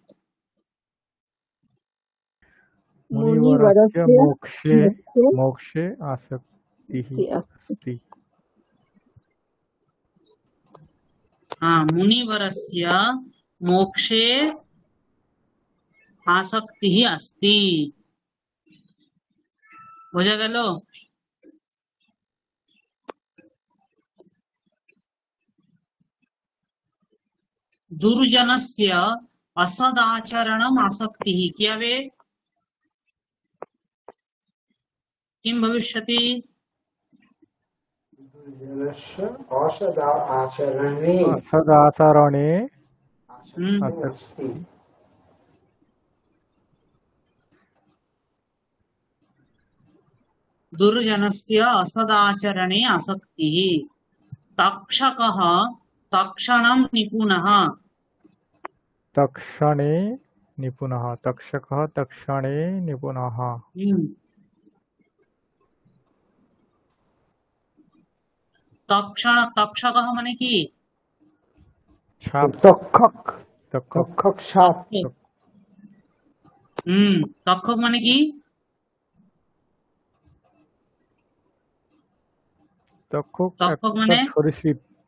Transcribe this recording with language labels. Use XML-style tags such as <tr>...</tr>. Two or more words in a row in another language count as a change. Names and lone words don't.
<sa>मुनिवरस्य मोक्षे आसक्तिः अस्ति मुनिवरस्य मोक्षे आसक्तिः अस्ति।</sa> <bn>বোঝা গেল?</bn> <sa>দুর্জনস্য असदाचरणम् आसक्तिः।</sa> <bn>কি হবে?</bn> <sa>किं भविष्यति? असदाचरणे असदाचरणे अस्ति दुर्जनस्य असदाचरणे आसक्तिः। तक्षकः तक्षणं निपुणः। तक्षणे निपुणः तक्षकः तक्षणे निपुणः</sa> <bn>তক্ষক মানে কি? তক্ষক তক্ষক সাপ তক্ষক মানে কি? তক্ষক মানে সরীসৃপ।</bn>